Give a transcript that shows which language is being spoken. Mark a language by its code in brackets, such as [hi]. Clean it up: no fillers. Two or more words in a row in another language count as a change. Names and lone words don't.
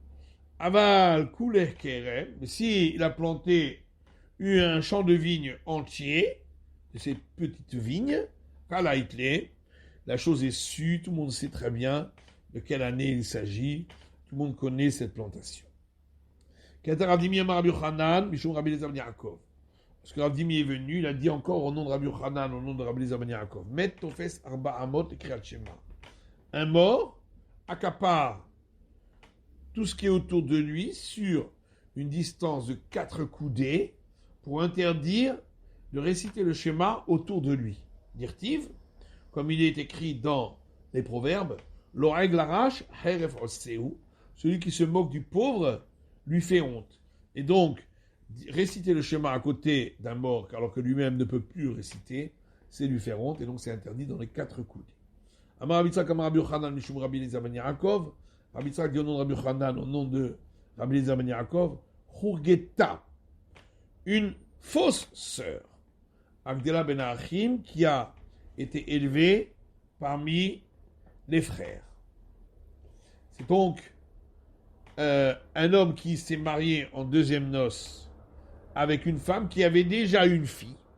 [he] אבל כל הכרם, [fr] mais s'il a planté un champ de vignes entier, de ces petites vignes, la chose est sûre, tout le monde sait très bien de quelle année il s'agit, tout le monde connaît cette plantation. Parce que Rav Dimi est venu, il a dit encore au nom de Rabbi Yochanan, au nom de Rabbi Eliezer ben Yaakov, [he] מת תופס ארבע אמות את קריאת שמע. [fr] Un mort accapare tout ce qui est autour de lui sur une distance de 4 coudées pour interdire de réciter le schéma autour de lui. Dirtiv, comme il est écrit dans les proverbes, [he] לועג לרש חרף עושהו, [fr] celui qui se moque du pauvre lui fait honte. Et donc, réciter le schéma à côté d'un mort, alors que lui-même ne peut plus réciter, c'est lui faire honte, et donc c'est interdit dans les 4 coudées. [he] אמר רבי יצחק אמר רבי יוחנן משום רבי אליעזר בן יעקב, [fr] Rabbi Yitzhak dit au nom de Rabbi Yochanan, au nom de Rabbi Eliezer ben Yaakov, Churgeta, une fausse sœur, [he] אגדלה בין אחים, [fr] qui a été élevée parmi les frères. C'est donc un homme qui s'est marié en 2e noces avec une femme qui avait déjà une fille.